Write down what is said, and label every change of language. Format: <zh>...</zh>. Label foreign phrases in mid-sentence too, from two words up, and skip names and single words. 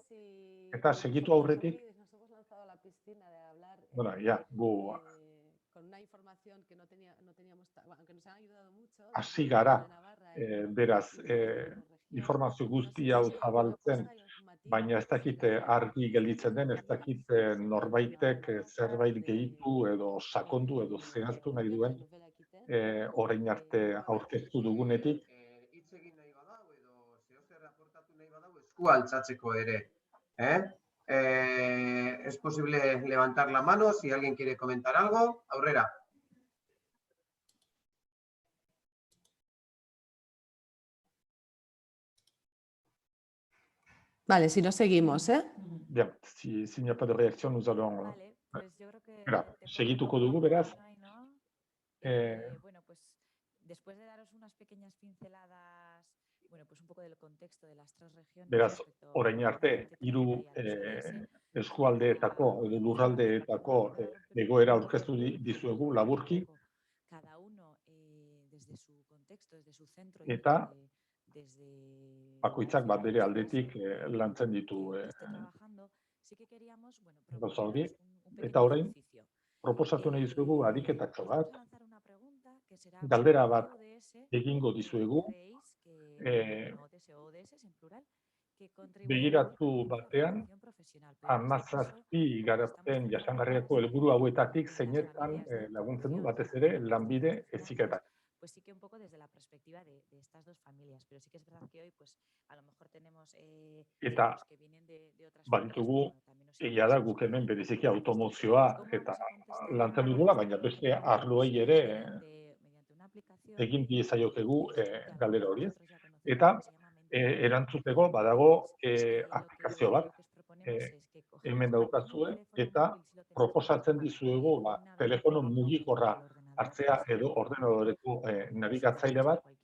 <eu>Eta segitu aurretik, hasi gara, beraz, informazio guzti hau zabaltzen, baina ez dakit argi gelditzen den, ez dakit norbaitek zerbait gehitu edo sakondu edo zehaztu nahi duen orain arte aurkeztu dugunetik. Hitz egin nahi badau edo zeozer aportatu nahi badau eskualtzatzeko ere.</eu> <es>Es posible levantar la mano si alguien quiere comentar algo.</es> <eu>Aurrera.</eu> <es>Vale, si no seguimos,</es> <fr>Bien, si n'y a pas de réaction, nous allons...</fr> <eu>segituko dugu, beraz.</eu> <es>Después de daros unas pequeñas pinceladas, bueno, pues un poco del contexto de las tres regiones.</es> <eu>Beraz, orain arte, hiru eskualdeetako edo lurraldeetako egoera aurkeztu dizuegu laburki,</eu> <es>Cada uno desde su contexto, desde su centro.</es> <eu>Eta bakoitzak bat bere aldetik lantzen ditu gauza hori. Eta orain, proposatu nahi dizuegu ariketatxo bat, galdera bat egingo dizuegu, begiratu batean, 17 garapen jasangarriako helburu hauetatik zeinetan laguntzen du batez ere lanbide heziketak.</eu> <es>Pues sí que un poco desde la perspectiva de estas dos familias, pero sí que es verdad que hoy pues a lo mejor tenemos</es> <eu>Eta</eu> <es>que vienen de otras</es> <eu>baditugu, egia da guk hemen bereziki automozioa eta lantzen dugula, baina beste arloei ere egin diezaiokegu galdera hori ez. Eta erantzuteko badago aplikazio bat, hemen daukazue, eta proposatzen dizuegu telefono mugikorra hartzea edo ordenadoreko nabigatzaile bat,</eu>